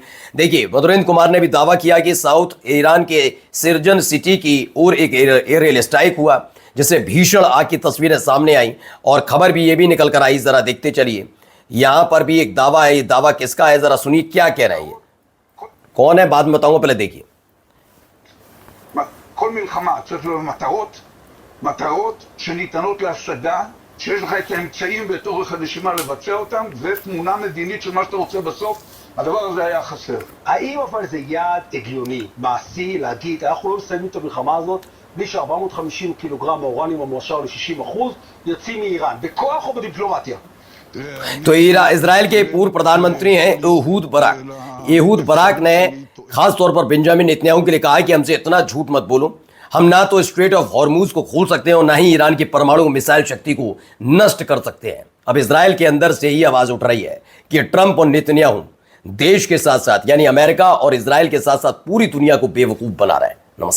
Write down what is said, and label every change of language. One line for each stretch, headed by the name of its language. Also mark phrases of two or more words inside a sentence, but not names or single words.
Hindi: देखिए मधुरेंद्र कुमार ने भी दावा किया कि साउथ ईरान के सिरजन सिटी की ओर एक
English: aerial strike
Hindi: हुआ जिससे भीषण आग की तस्वीरें सामने आई और खबर भी ये भी निकल कर आई। जरा देखते चलिए, यहां पर भी एक दावा है। ये दावा किसका है जरा सुनिए क्या कह रहे हैं, ये कौन है बाद में बताऊंगा, पहले देखिए।
Hebrew: כל מלחמה צריך להיות מטרות שניתנות להשגה, שיש לך את האמצעים ואת אורך הנשימה לבצע אותם, ותמונה מדינית של מה שאתה רוצה בסוף. הדבר הזה היה חסר. האם אבל זה יעד הגיוני, מעשי, להגיד, אנחנו לא מסיימים את המלחמה הזאת בלי ש-450 קילוגרם האורניום המועשר ל-60% יוצאים מאיראן, בכוח או בדיפלומטיה?
Hindi: तो इजराइल के पूर्व प्रधानमंत्री हैं एहूद बराक ने खास तौर पर बेंजामिन नेतन्याहू के लिए कहा कि हमसे इतना झूठ मत बोलो, हम ना तो स्ट्रेट ऑफ हॉर्मुज को खोल सकते हैं और ना ही ईरान की परमाणु मिसाइल शक्ति को नष्ट कर सकते हैं। अब इजराइल के अंदर से ही आवाज उठ रही है कि ट्रंप और नेतन्याहू देश के साथ साथ यानी अमेरिका और इजराइल के साथ साथ पूरी दुनिया को बेवकूफ बना रहे हैं।